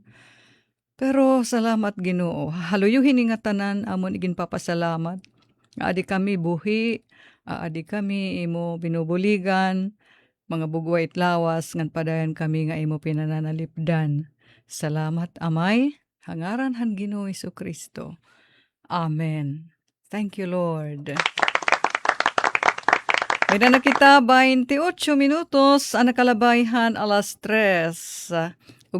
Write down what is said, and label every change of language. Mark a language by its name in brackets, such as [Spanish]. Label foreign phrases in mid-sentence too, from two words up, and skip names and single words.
[Waray] Pero salamat Ginoo. Haluyuhin nga tanan amon igin papasalamat. Adi kami buhi, adi kami imo binubuligan, mga bugway lawas ngan padayon kami nga imo pinananalipdan. Salamat Amay, hangaran han Ginoo Jesucristo. [English] Amen. Thank you Lord. [Waray] May na kita 28 minutos ang nakalabayhan 3:00.